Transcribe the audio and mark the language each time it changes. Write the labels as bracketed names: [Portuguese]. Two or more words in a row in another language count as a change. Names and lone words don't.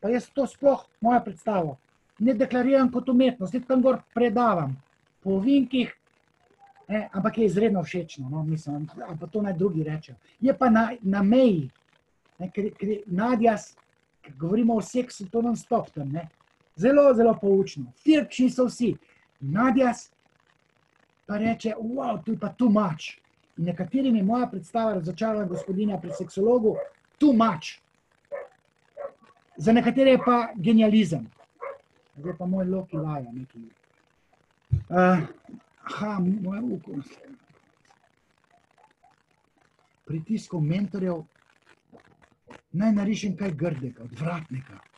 [Slovenian] pa jaz to sploh, moja predstava, ne deklariram kot umetnost, jaz tam gor predavam po ovinkih, ampak je izredno všečno, no, mislim, pa to naj drugi rečejo. Je pa na meji, ker Nadja, ker govorimo o seksu, to [English] non stop [Slovenian] tam, zelo, zelo poučno. Firkšni so vsi. Nadja pa reče, wow, to je pa [English] too much. [Slovenian] In nekaterim je moja predstava Razočarana gospodinja pri seksologu [English] too much. [Slovenian] Za nekatere je pa genializem. Zdaj pa moj Loki laja nekaj. Moja uko. Pritiskov mentorjev naj narišem kaj grdega, odvratnega.